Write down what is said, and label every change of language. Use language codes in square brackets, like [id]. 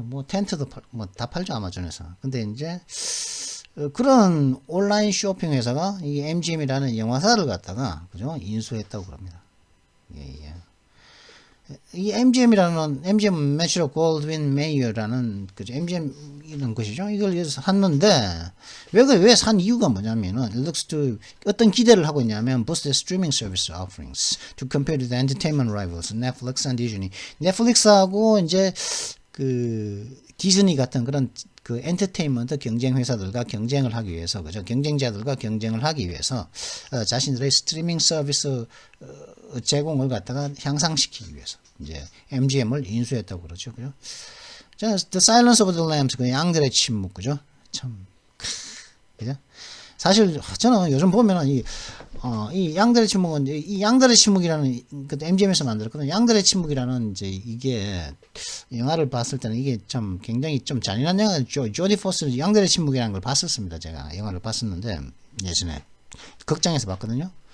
[ko] 뭐 텐트도 뭐 다 팔죠, 아마존에서. 근데 이제 그런 온라인 쇼핑 회사가 이 MGM이라는 영화사를 갖다가 그죠? 인수했다고 그럽니다. 예. 이 MGM 매치로 골드윈 메이어라는 그죠? MGM 이런 것이죠. 이걸 샀는데 왜 산 이유가 뭐냐면은 [en] it looks to [ko] 어떤 기대를 하고 있냐면 [en] boost the streaming service offerings to compare to the entertainment rivals Netflix and Disney. [ko] 넷플릭스하고 이제 그 디즈니 같은 그런 그 엔터테인먼트 경쟁 회사들과 경쟁을 하기 위해서 그죠? 경쟁자들과 경쟁을 하기 위해서 자신들의 스트리밍 서비스 제공을 갖다가 향상시키기 위해서 이제 MGM을 인수했다고 그러죠, 그죠? The Silence of the Lambs, 그 양들의 침묵, 그죠? 참, 그죠? 사실 저는 요즘 보면은 이 양들의 침묵은 이 양들의 침묵이라는 그 MGM에서 만들었거든요. 양들의 침묵이라는 이제 이게 영화를 봤을 때는 이게 참 굉장히 좀 잔인한 영화. 조디 포스 양들의 침묵이라는 걸 봤었습니다. 제가 영화를 봤었는데 예전에 극장에서 봤거든요.